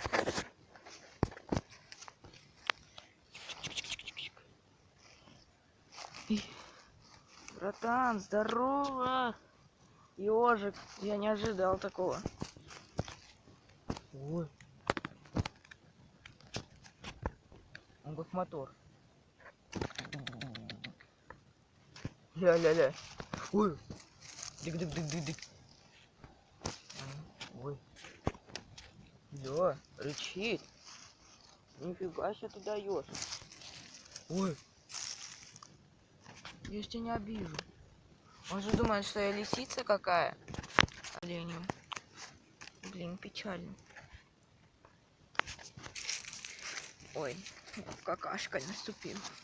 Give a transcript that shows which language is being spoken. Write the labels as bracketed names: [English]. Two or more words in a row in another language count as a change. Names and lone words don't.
[Russian] Братан, здорово! Ёжик, я не ожидал такого. Ой. Он как мотор. Ля-ля-ля. Ой. Дык-дык-дык-дык-дык. Ой. Ля, рычит. Нифига себе ты даешь. Ой. Я ж тебя не обижу. Он же думает, что я лисица какая. Оленю. Блин, печально. Ой, какашка наступила.